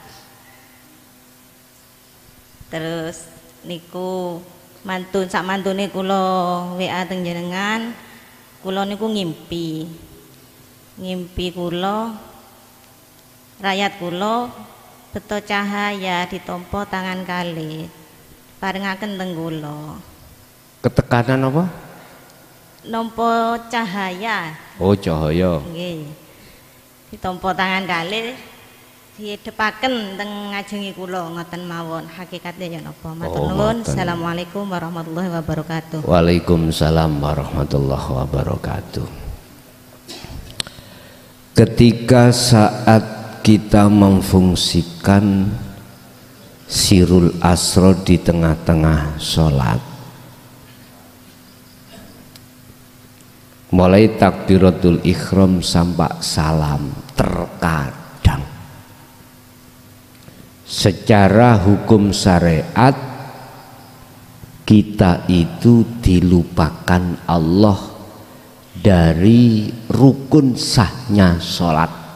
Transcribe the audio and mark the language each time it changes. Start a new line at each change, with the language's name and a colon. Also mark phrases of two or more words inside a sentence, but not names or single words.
Javanese: Terus niku mantun sak mantune kula WA teng jenengan, kula niku ngimpi kula rakyat kula beto cahaya ditampa tangan kalih paringaken teng kula. Ketekanan apa? Nampa cahaya. Oh, cahaya. Nggih. Ditampa tangan kalih didepaken teng ngajengi kula ngoten mawon. Hakikate ya napa? Matur nuwun.
Arabic: السلام عليكم ورحمة الله وبركاته. وعليكم السلام ورحمة الله وبركاته.
Indonesian: Ketika saat kita memfungsikan
Arabic: سر الأسرار
Indonesian: di tengah-tengah sholat, mulai
Arabic: تكبيرة الإحرام
Indonesian: sampai salam, terkadang secara hukum syariat kita itu dilupakan Allah dari rukun sahnya sholat.